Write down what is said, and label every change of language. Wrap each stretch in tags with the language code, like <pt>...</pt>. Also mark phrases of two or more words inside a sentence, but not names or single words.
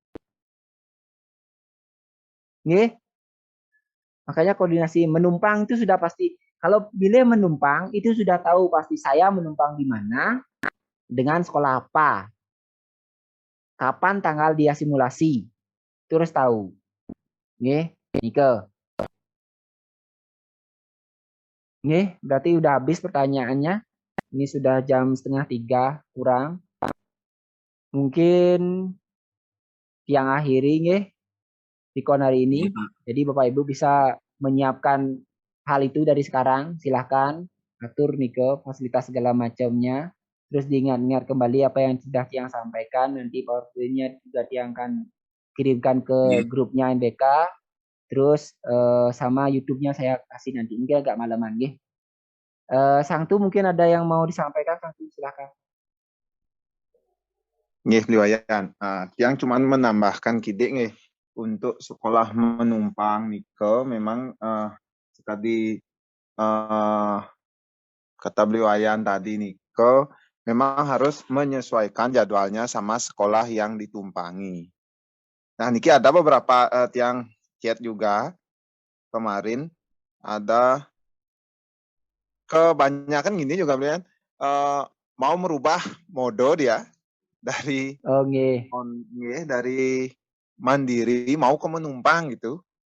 <id>Nggih? Makanya koordinasi menumpang itu sudah pasti. Kalau pilih menumpang itu sudah tahu pasti saya menumpang di mana, dengan sekolah apa, kapan tanggal dia simulasi, terus tahu. Nggih, Nike. Nggih, berarti udah habis pertanyaannya. Ini sudah jam 2:30 kurang. Mungkin yang akhiri nggih Dikon hari ini. Jadi Bapak Ibu bisa menyiapkan hal itu dari sekarang. Silahkan atur Nike fasilitas segala macamnya. Terus diingat-ingat kembali apa yang sudah Tiang sampaikan. Nanti PowerPoint-nya juga Tiang akan kirimkan ke grupnya NBK. Terus sama YouTube-nya saya kasih nanti. Mungkin agak malaman nggih. Sangtu mungkin ada yang mau disampaikan, Sangtu silakan. Nggih, Liwayan. Tiang cuma menambahkan kidik nggih untuk sekolah menumpang Nike memang tadi kata Liwayan tadi Nike memang harus menyesuaikan jadwalnya sama sekolah yang ditumpangi. Nah, niki ada beberapa Tiang chat juga kemarin ada kebanyakan gini juga Liwayan mau merubah mode dia dari dari mandiri mau ke menumpang gitu.</id>